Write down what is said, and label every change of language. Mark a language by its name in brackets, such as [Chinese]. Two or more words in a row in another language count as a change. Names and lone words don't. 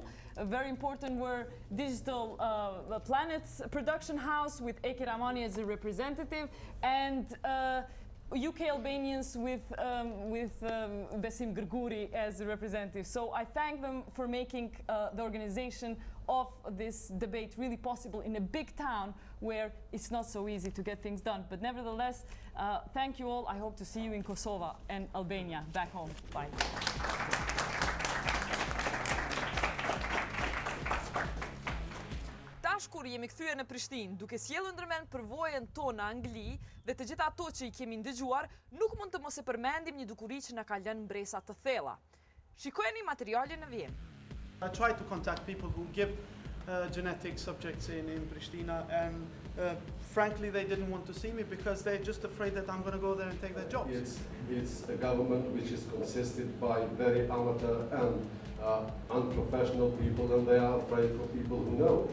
[English] Very important were Digital Planet Production House with Eke Ramani as a representative, and UK Albanians with Besim Grguri as a representative. So I thank them for making the organization of this debate really possible in a big town where it's not so easy to get things done. But nevertheless, thank you all. I hope to see you in Kosovo and Albania back home. Bye. [Albanian] Kur jemi kthyer në Prishtinë, duke sjellur ndërmend përvojën tonë në Angli dhe të gjitha ato që I kemi ndëgjuar, nuk mund të mos e përmendim një dukuri që na ka lënë mbresa të thella. Shikojeni materialin në vijim. [English] I try to contact people who give genetic subjects in Pristina, and frankly they didn't want to see me because they're just afraid that I'm going to go there and take their jobs. It's a government which is consisted by very amateur and unprofessional people, and they are afraid for people who know.